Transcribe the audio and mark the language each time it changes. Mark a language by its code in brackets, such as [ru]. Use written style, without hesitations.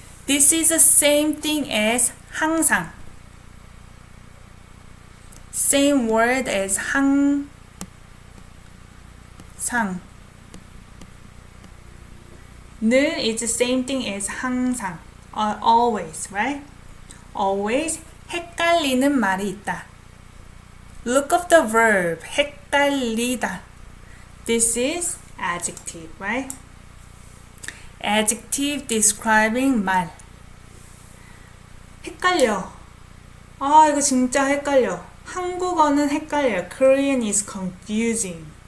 [en] This is the same thing as 항상. Same word as 항상. 늘 is the same thing as 항상. Always, right? [ko] Always 헷갈리는 말이 있다. [en] Look up the verb. 헷갈리다. This is adjective, right? Adjective describing 말. 헷갈려. [ko] 아, 이거 진짜 헷갈려. 한국어는 헷갈려. [en] Korean is confusing.